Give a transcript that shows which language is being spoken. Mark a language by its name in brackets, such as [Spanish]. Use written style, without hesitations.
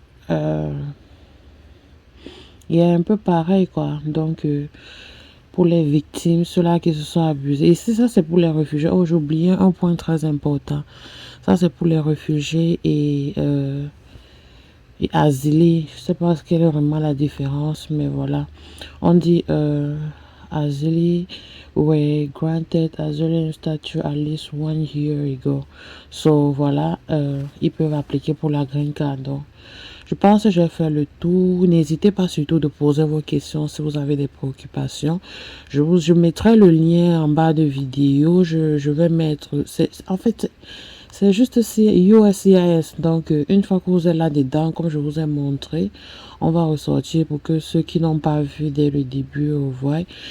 [French] Il y a un peu pareil quoi. Donc pour les victimes, ceux-là qui se sont abusés. Ici ça c'est pour les réfugiés. Oh, j'ai oublié un point très important. Ça c'est pour les réfugiés et asilés. Je sais pas quelle est vraiment la différence, mais voilà. On dit asilés [English] were granted asylum status at least 1 year ago. [French] So voilà, ils peuvent appliquer pour la green card. Donc, je pense que j'ai fait le tour. N'hésitez pas surtout de poser vos questions si vous avez des préoccupations. Je mettrai le lien en bas de vidéo. Je vais mettre... En fait, c'est juste USCIS. Donc, une fois que vous êtes là-dedans, comme je vous ai montré, on va ressortir pour que ceux qui n'ont pas vu dès le début voient.